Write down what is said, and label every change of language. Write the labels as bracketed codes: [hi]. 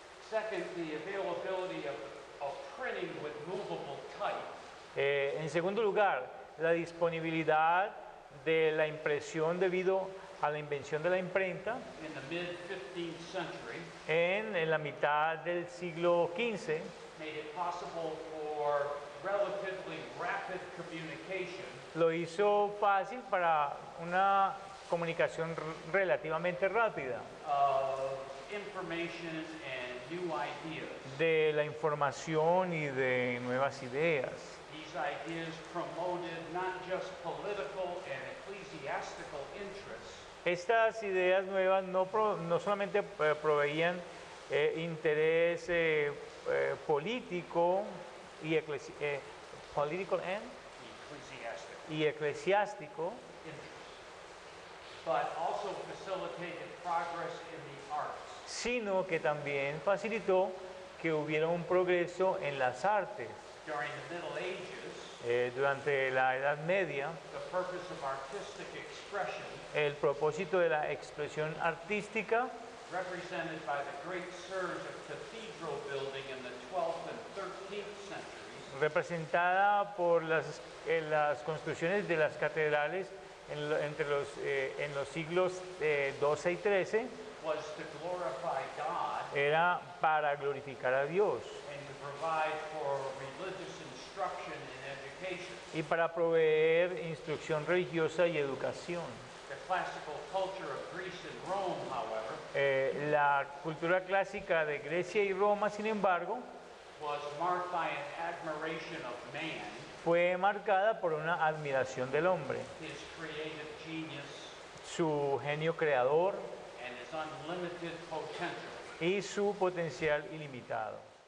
[en] Second, the availability of printing with movable type [es] En segundo lugar, la disponibilidad de la impresión debido a la invención de la imprenta [en] in the mid-15th century [es] en la mitad del siglo XV [en] made it possible for relatively rapid communication [es] lo hizo fácil para una comunicación relativamente rápida [en] of information and new ideas. [es] de la información y de nuevas ideas. [en] These ideas promoted not just political and ecclesiastical interests, [es] Estas ideas nuevas no solamente proveían interés político y political [en] ecclesiastical [es] y eclesiástico, [en] interests, but also facilitated progress in the arts. [es] sino que también facilitó que hubiera un progreso en las artes. [en] During the Middle Ages, [es] Durante la Edad Media, [en] the purpose of artistic expression, [es] el propósito de la expresión artística, [en] represented by the great surge of cathedral building in the 12th and 13th centuries, [es] representada por las construcciones de las catedrales en los siglos XII y XIII, [en] was to glorify God [es] era para glorificar a Dios [en] and to provide for religious instruction and education. [es] y para proveer instrucción religiosa y educación. [en] The classical culture of Greece and Rome, however, [es] La cultura clásica de Grecia y Roma, sin embargo, [en] was marked by an admiration of man, [es] fue marcada por una admiración del hombre, [en] his creative genius, [es] su genio creador [en] and his unlimited potential. [es] y su potencial ilimitado.